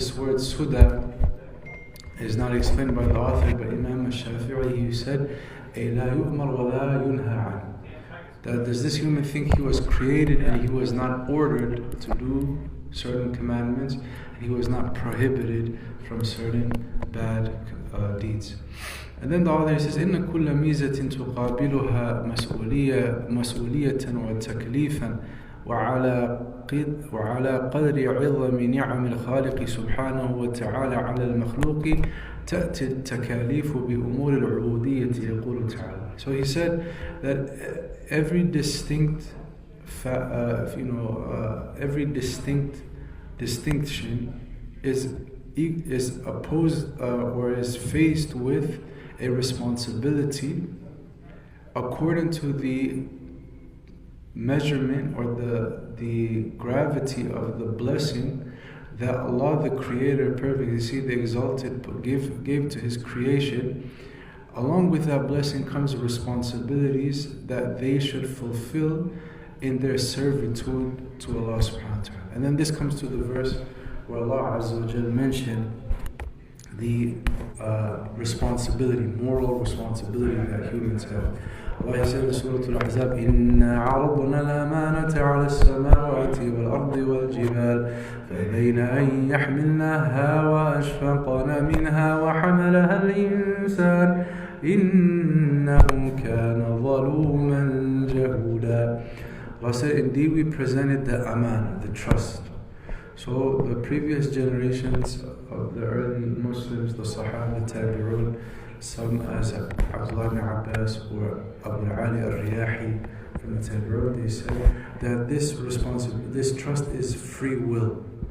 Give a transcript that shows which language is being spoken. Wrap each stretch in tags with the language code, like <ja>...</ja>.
<en>This word suda is not explained by the author, but Imam al-Shafi'i, he said,</en> <ar>أي لا يؤمر ولا ينهى عنه.</ar> <en>That does this human think he was created and he was not ordered to do certain commandments, and he was not prohibited from certain bad deeds. And then the author says,</en> <ar>إن كل ميزة تقابلها مسؤولية وتكليفا وعلى قدر عظم نعم الخالق سبحانه وتعالى على المخلوق تأتي التكاليف بأمور العبودية يقول تعالى.</ar> <en>So he said that every distinction is opposed or is faced with a responsibility according to the measurement or the gravity of the blessing that Allah the Creator, perfect, you see, the exalted, gave to His creation, along with that blessing comes responsibilities that they should fulfill in their servitude to Allah subhanahu wa ta'ala. And then this comes to the verse where Allah Azza wa Jal mentioned the responsibility, moral responsibility that humans have. Allah said in Surah Al-Ahzab,</en> <ar>إِنَّا عَرَضْنَا الْأَمَانَةَ عَلَى السَّمَاوَاتِ وَالْأَرْضِ وَالْجِبَالِ فَأَبَيْنَ أَن يَحْمِلْنَاهَا وَأَشْفَقْنَ مِنْهَا وَحَمَلَهَا الْإِنسَانُ إِنَّهُ كَانَ ظَلُومًا جَهُولًا.</ar> <en>Allah said, indeed we presented the aman, the trust. So the previous generations of the early Muslims, the Sahaba, Tabi'un, some as Abdullah ibn Abbas or Abu Ali al-Riyahi from the Tabi'un, they say that this trust is free will.</en>